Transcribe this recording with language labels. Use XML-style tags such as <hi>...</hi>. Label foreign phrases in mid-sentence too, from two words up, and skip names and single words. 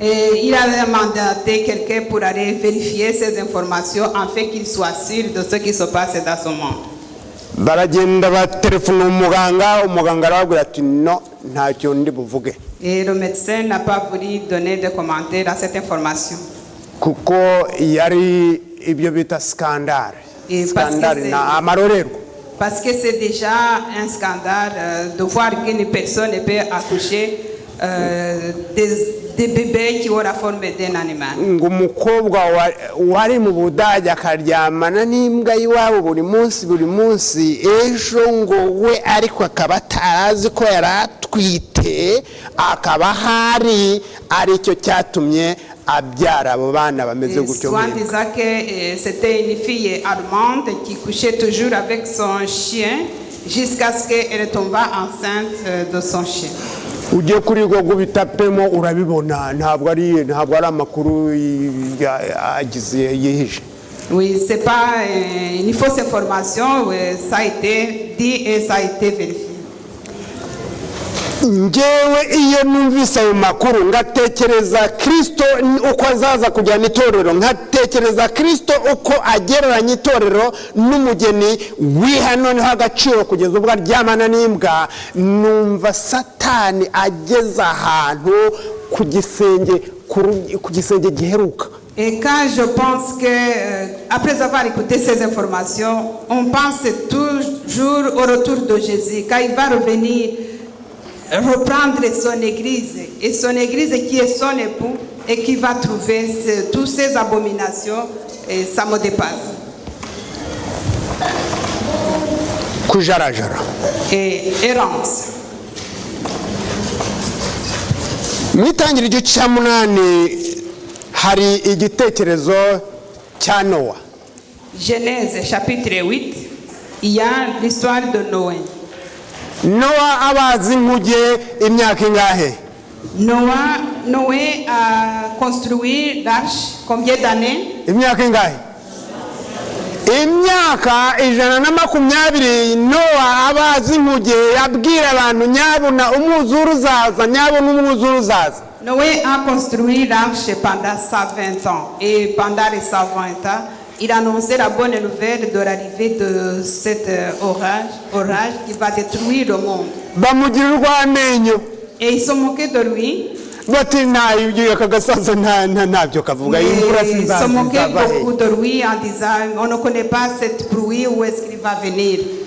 <fr>Il avait mandaté quelqu'un pour aller vérifier ces informations afin qu'il soit sûr de ce qui se passe dans ce monde.</fr> <rw>Baragenda batelefona umuganga arababwira ati no ntacyo ndi buvuge.</rw> <fr>Et le médecin n'a pas voulu donner de commentaires à cette information.</fr> <rw>Kuko yari ibyo bita scandale na amarorerwa.</rw> <fr>Parce que c'est déjà un scandale de voir qu'une personne peut accoucher des bébés qui ont la forme d'un animal.</fr> <rw>Ngo umukobwa wari mu Budage akaryamana n'imbwa y'iwabo buri munsi ejo ngo we ariko akaba atarazi ko yaratwite akaba hari aricyo cyatumye abyara abo bana bameze gutyo.</rw> <fr>Souvent disait que c'était une fille allemande qui couchait toujours avec son chien jusqu'à ce qu'elle tombe enceinte de son chien.</fr> <rw>Ugiye kuri Google bitapemo urabibona ntabwo ari amakuru yagize yihishe.</rw> <fr>Oui, c'est pas une fausse information, ça a été dit et ça a été vérifié.</fr> <rw>Ngewe iyo numvise ayo makuru ngatekereza Kristo uko azaza kujyana itorero, ngatekereza Kristo uko agereranya itorero n'umugeni wihano niho agaciro kugeza ubwo aryamana n'imbwa. Numva Satani ageza ahantu ku gisenge giheruka.</rw> <fr>Et quand je pense que, après avoir écouté ces informations, on pense toujours au retour de Jésus, quand il va revenir reprendre son église, et son église qui est son époux, et qui va trouver toutes ces abominations, et ça me dépasse.</fr> <rw>Kujarajara.</rw> <fr>Et errance.</fr> <rw>Mwitangira igice cya munani hari igitekerezo cya Nowa.</rw> <fr>Genèse chapitre 8, il y a l'histoire de Noé.</fr> <rw>Nowa abazi inkuge imyaka ingahe?</rw> <fr>Noé a construit l'arche combien d'années?</fr> <rw>Imyaka ingahe? Imyaka 120. Nowa abazi inkuge yabwira abantu nyabuna umwuzure uzaza.</rw> <fr>Noé a construit l'arche pendant 120 ans et pendant les 120 ans, il annonçait la bonne nouvelle de l'arrivée de cet orage qui va détruire le monde. Et ils se moquaient de lui. Ils se moquaient beaucoup de lui en disant on ne connaît pas cette pluie, où est-ce qu'il va venir.</fr>